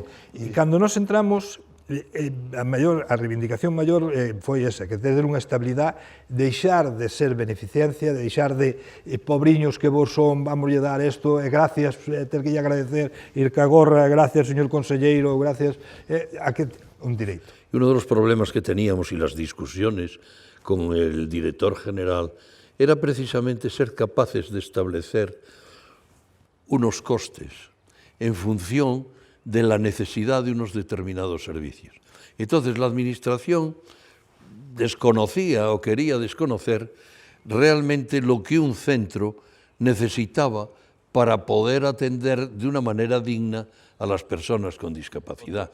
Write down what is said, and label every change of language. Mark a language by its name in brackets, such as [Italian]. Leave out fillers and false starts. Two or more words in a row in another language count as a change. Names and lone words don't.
[Galician] E cando nos entramos, a reivindicación maior foi esa, que ter unha estabilidade, deixar de ser beneficencia, deixar de pobriños que vos son, vamos lle dar isto, e gracias, ter que lle agradecer, ir ca gorra, gracias, señor conselleiro, gracias, a que un direito. [Spanish] Y uno de los problemas que teníamos y las discusiones con el director general era precisamente ser capaces de establecer unos costes en función de la necesidad de unos determinados servicios. Entonces la administración desconocía o quería desconocer realmente lo que un centro necesitaba para poder atender de una manera digna a las personas con discapacidad.